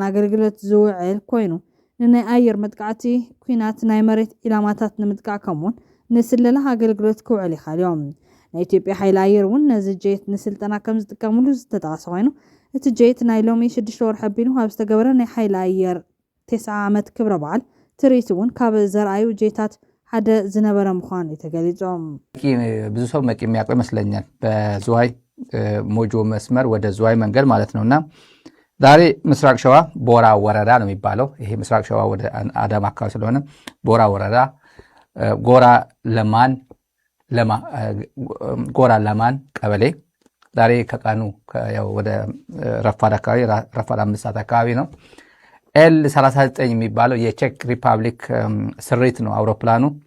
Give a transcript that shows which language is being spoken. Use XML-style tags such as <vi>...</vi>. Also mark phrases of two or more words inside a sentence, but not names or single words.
<ti>ኣገልግሎት ዝውዕል ኮይኑ ንናይ ኣየር መጥቃዕቲ ኩናት ናይ መሬት ኢላማታት ንምጥቃዕ ከምኡውን ንስለላ ኣገልግሎት ክውዕል ይኽእል እዮም። ናይ ኢትዮጵያ ሓይሊ ኣየር እውን ነዚ ጄት ንስልጠና ከም ዝጥቀምሉ ዝተጠቐሰ ኮይኑ እቲ ጄት ናይ ሎሚ 6 ወርሒ ኣቢሉ ኣብ ዝተገበረ ናይ ሓይሊ ኣየር 9 ዓመት ክብረ በዓል ትርኢት እውን ካብ ዘርኣዩ ጄታት ሓደ ዝነበረ ምዃኑ የተገሊጾም።</ti> <am>ብዙ ሰው መቂ የሚያውቀው ይመስለኛል በዝዋይ ሞጆ መስመር ወደ ዝዋይ መንገድ ማለት ነውና ዛሬ ምስራቅ ሸዋ ቦራ ወረዳ ነው የሚባለው። ይሄ ምስራቅ ሸዋ ወደ አዳማ አካባቢ ስለሆነ ቦራ ወረዳ ጎራ ለማን ቀበሌ ዛሬ ከቀኑ ወደ ረፋድ አካባቢ ረፋድ 5 ሰዓት አካባቢ ነው ኤል39 የሚባለው የቼክ ሪፐብሊክ ስሪት ነው አውሮፕላኑ</am>